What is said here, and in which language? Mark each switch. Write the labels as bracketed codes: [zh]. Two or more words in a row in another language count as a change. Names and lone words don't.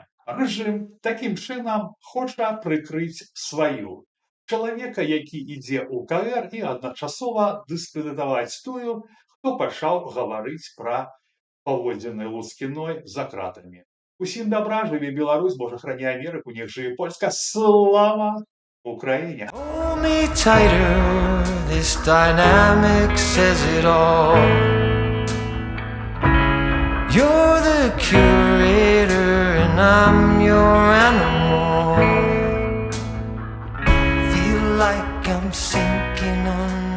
[be] Рэжым такім чынам хоча прыкрыць сваю чалавека, які ідзе ў КР і адначасова дыскрэдытаваць тую, хто пачаў гаварыць пра паводзіны Лускіной за кратамі. Усім дабра, жыве Беларусь, Божа храні Амерыку, [pl] niech żyje Polska, [be] слава Украіне! [en] Hold me tighter, this dynamic says it all. You're the curator and I'm your animal. Feel like I'm sinking on